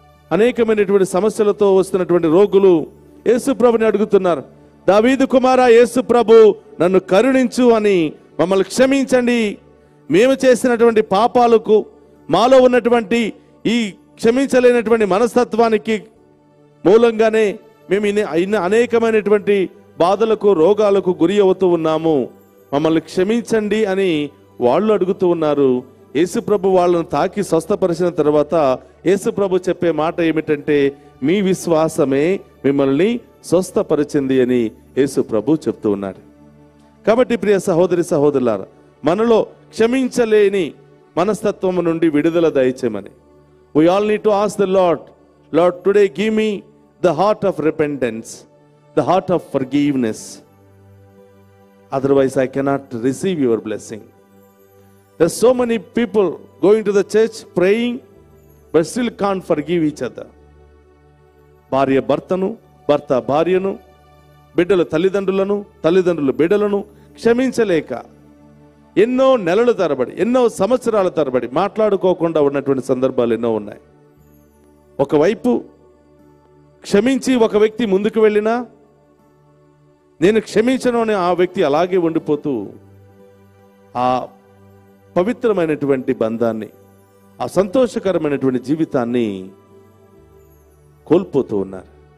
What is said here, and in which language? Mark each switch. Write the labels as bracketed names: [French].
[Telugu] అనేకమైనటువంటి సమస్యలతో వస్తున్నటువంటి రోగులు యేసు ప్రభుని అడుగుతున్నారు, దావీదు కుమారా యేసు ప్రభు, నన్ను కరుణించు అని, మమ్మల్ని క్షమించండి, మేము చేసినటువంటి పాపాలకు, మాలో ఉన్నటువంటి ఈ క్షమించలేనటువంటి మనస్తత్వానికి మూలంగానే మేము అనేకమైనటువంటి బాధలకు, రోగాలకు గురి అవుతూ ఉన్నాము, మమ్మల్ని క్షమించండి అని వాళ్ళు అడుగుతూ ఉన్నారు. యేసు ప్రభు వాళ్ళను తాకి స్వస్థపరిచిన తర్వాత యేసు ప్రభు చెప్పే మాట ఏమిటంటే, మీ విశ్వాసమే మిమ్మల్ని స్వస్థపరిచింది అని యేసు ప్రభు చెప్తూ ఉన్నాడు. కాబట్టి ప్రియ సహోదరి సహోదరులారా, మనలో క్షమించలేని మనస్తత్వం నుండి విడుదల దయచేయమని [English] we all need to ask the Lord, today give me the heart of repentance, the heart of forgiveness, otherwise I cannot receive your blessing. There's so many people going to the church praying but still can't forgive each other. [Telugu] భార్య భర్తను, భర్త భార్యను, బిడ్డలు తల్లిదండ్రులను, తల్లిదండ్రులు బిడ్డలను క్షమించలేక ఎన్నో నెలల తరబడి, ఎన్నో సంవత్సరాల తరబడి మాట్లాడుకోకుండా ఉన్నటువంటి సందర్భాలు ఎన్నో ఉన్నాయి. ఒకవైపు క్షమించి ఒక వ్యక్తి ముందుకు వెళ్ళినా నేను క్షమించను అని ఆ వ్యక్తి అలాగే ఉండిపోతూ ఆ పవిత్రమైనటువంటి బంధాన్ని, ఆ సంతోషకరమైనటువంటి జీవితాన్ని కోల్పోతూ ఉన్నారు.